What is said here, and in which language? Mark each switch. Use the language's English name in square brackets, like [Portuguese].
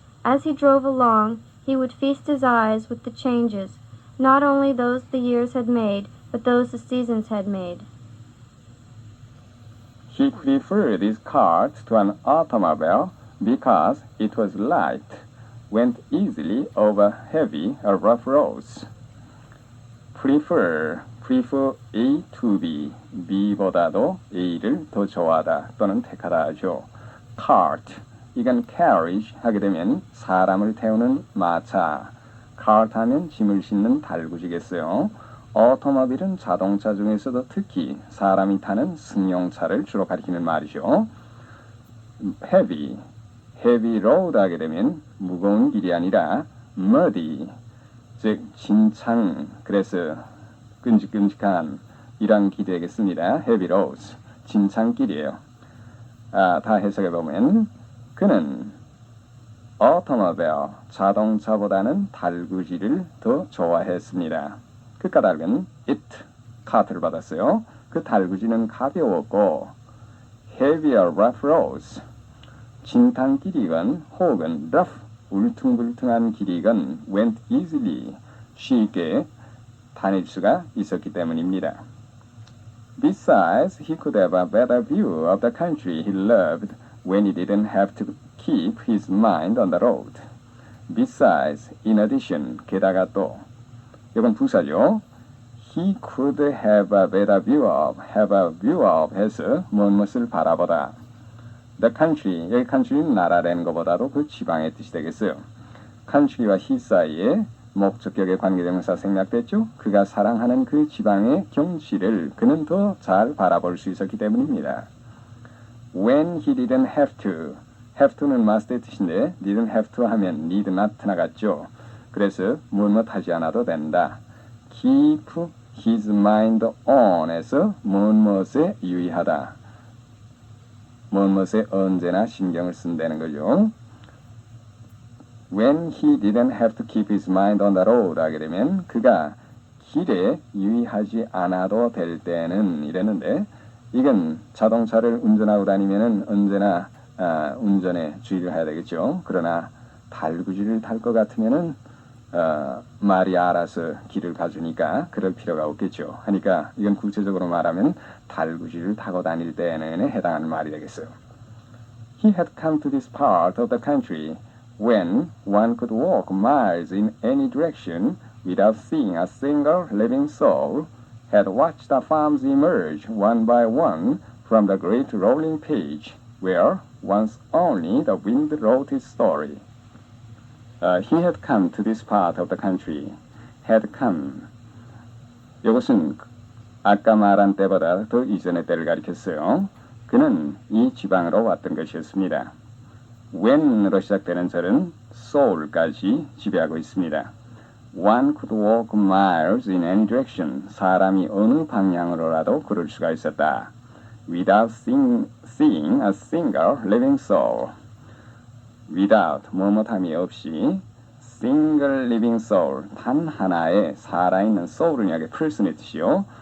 [English] As he drove along, he would feast his eyes with the changes, not only those the years had made, but those the seasons had made. He preferred his cart to an automobile because it was light, went easily over heavy or rough roads. [Korean] prefer A to B, B보다도 A를 더 좋아하다 또는 택하다 하죠. cart, 이건 carriage 하게 되면 사람을 태우는 마차, cart 하면 짐을 싣는 달구지겠어요. 오토모빌은 자동차 중에서도 특히 사람이 타는 승용차를 주로 가리키는 말이죠. heavy road 하게 되면 무거운 길이 아니라 muddy, 즉 진창, 그래서 끈적끈적한 이런 길이 되겠습니다. heavy roads, 진창길이에요. 다 해석해 보면 그는 오토모빌, 자동차보다는 달구지를 더 좋아했습니다. 그 까닭은 it, 카트를 받았어요. 그 달구지는 가벼웠고 heavier rough roads, 진탕길이건 혹은 rough, 울퉁불퉁한 길이건 [English] went easily, [Korean] 쉽게 다닐 수가 있었기 때문입니다. [English] Besides, he could have a better view of the country he loved when he didn't have to keep his mind on the road. Besides, in addition, [Korean] 게다가 또 이건 부사죠. [English] He could have a better view of [Korean] 해서 무엇을 바라보다. The country, 여기 country는 나라라는 것보다도 그 지방의 뜻이 되겠어요. country와 he 사이에 목적격의 관계대명사 생략됐죠. 그가 사랑하는 그 지방의 경치를 그는 더 잘 바라볼 수 있었기 때문입니다. [English] When he didn't have to [Korean] 는 must의 뜻인데 didn't have to 하면 need not 나갔죠. 그래서 무엇 하지 않아도 된다. [English] Keep his mind on에서 [Korean] 무엇에 유의하다. 무엇에 언제나 신경을 쓴다는 거죠. [English] When he didn't have to keep his mind on the road [Korean] 하게 되면 그가 길에 유의하지 않아도 될 때는 이랬는데 이건 자동차를 운전하고 다니면은 언제나 운전에 주의를 해야 되겠죠. 그러나 달구지를 탈 것 같으면은 말이 알아서 길을 가주니까 그럴 필요가 없겠죠. 하니까 이건 구체적으로 말하면 달구지를 타고 다닐 때에는 해당하는 말이 되겠어요. [English] He had come to this part of the country when one could walk miles in any direction without seeing a single living soul, had watched the farms emerge one by one from the great rolling page where once only the wind wrote its story. He had come to this part of the country. had come. [Korean] 이것은 아까 말한 때보다 더 이전의 때를 가리켰어요. 그는 이 지방으로 왔던 것이었습니다. when으로 시작되는 절은 soul까지 지배하고 있습니다. [English] One could walk miles in any direction. [Korean] 사람이 어느 방향으로라도 걸을 수가 있었다. [English] Without seeing a single living soul. [Korean] Without, 뭐뭐함이 없이 [English] single living soul, [Korean] 단 하나의 살아있는 soul은 여기 person의 뜻이요.